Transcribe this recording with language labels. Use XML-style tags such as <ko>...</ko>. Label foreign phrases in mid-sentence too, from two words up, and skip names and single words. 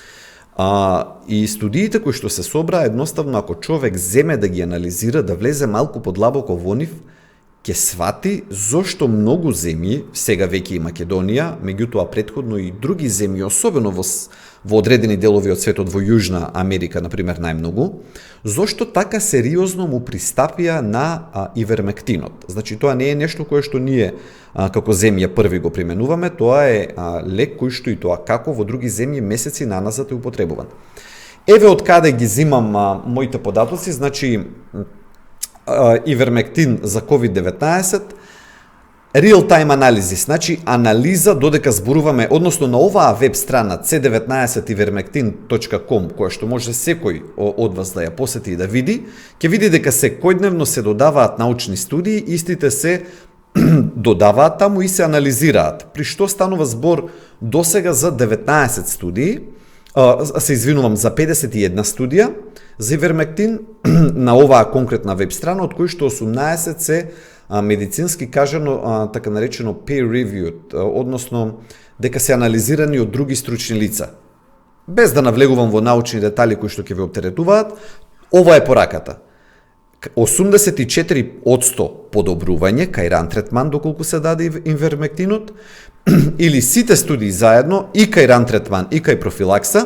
<mk>И студиите кои што се собраа, едноставно ако човек земе да ги анализира, да влезе малку подлабоко во нив, ќе свати зошто многу земји, сега веќе и Македонија, меѓутоа претходно и други земји, особено во одредени делови од светот, во Јужна Америка, например, најмногу, зошто така сериозно му пристапија на ивермектинот. Значи, тоа не е нешто кое што ние како земја први го применуваме, тоа е лек кој што и тоа како во други земји месеци наназад е употребуван. Еве од каде ги зимам моите податоци, значи ивермектин за COVID-19,</mk> <en>real time analysis,</en> <mk>значи анализа додека зборуваме, односно на оваа веб страна c19ivermectin.com, која што може секој од вас да ја посети и да види, ќе види дека секојдневно се додаваат научни студии, истите се додаваат таму и се анализираат. При што станува збор досега за 19 студии, се извинувам, за 51 студија за ивермектин на оваа конкретна веб страна, од кои што 18 се медицински кажано, така наречено peer-reviewed, односно дека се анализирани од други стручни лица. Без да навлегувам во научни детали кои што ќе ве оптеретуваат, ова е пораката. 84% подобрување кај ран третман доколку се даде ивермектинот, или сите студии заедно и кај ран третман и кај профилакса.</mk>